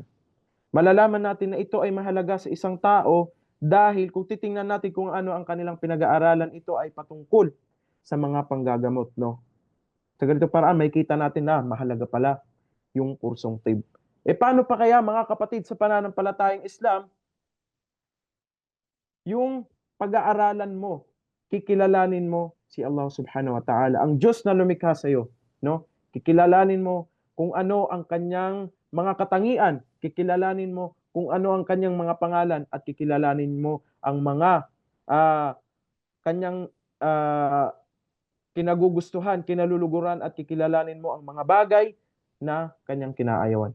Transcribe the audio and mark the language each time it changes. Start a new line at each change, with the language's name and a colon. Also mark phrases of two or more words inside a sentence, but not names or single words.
Filipino: Malalaman natin na ito ay mahalaga sa isang tao dahil kung titingnan natin kung ano ang kanilang pinag-aaralan, ito ay patungkol sa mga panggagamot, no? Sa ganito paraan, may kita natin na mahalaga pala yung kursong TIB. Paano pa kaya mga kapatid sa pananampalatayang Islam, yung pag-aaralan mo, kikilalanin mo si Allah
Arabic: سبحانه وتعالى,
Filipino: ang Diyos na lumikha sa iyo, no? Kikilalanin mo kung ano ang kanyang mga katangian, kikilalanin mo kung ano ang kanyang mga pangalan, at kikilalanin mo ang mga ah, kanyang ah, kinagugustuhan, kinaluluguran, at kikilalanin mo ang mga bagay na kanyang kinaayawan.